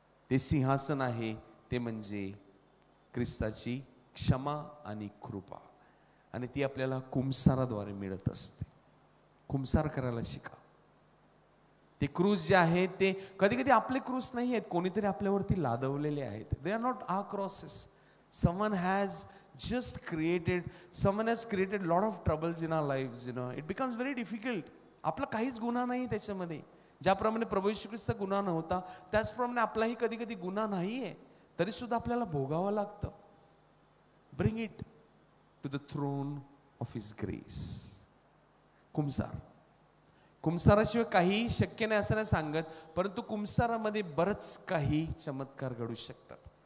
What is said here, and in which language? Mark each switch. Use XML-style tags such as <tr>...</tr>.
<mr>ते सिंहासन आहे ते म्हणजे ख्रिस्ताची क्षमा आणि कृपा, आणि ती आपल्याला कुंसाराद्वारे मिळत असते. कुंसार करायला शिका. ते क्रूस जे आहे ते कधी कधी आपले क्रूस नाही आहेत, कोणीतरी आपल्यावरती लादवलेले आहेत.</mr> <en>They are not our crosses. Someone has just created, someone has created lot of troubles in our lives, you know. It becomes very difficult.</en> <mr>आपला काहीच गुन्हा नाही त्याच्यामध्ये. ज्याप्रमाणे प्रभू येशू ख्रिस्त गुन्हा नव्हता, त्याचप्रमाणे आपलाही कधी कधी गुन्हा नाहीये, तरी सुद्धा आपल्याला भोगावं लागतं.</mr> <en>Bring it to the throne of his grace.</en> <mr>कुंसार, कुंसाराशिवाय काही शक्य नाही असं नाही सांगत, परंतु कुंसारामध्ये बरंच काही चमत्कार घडू शकतात.</mr>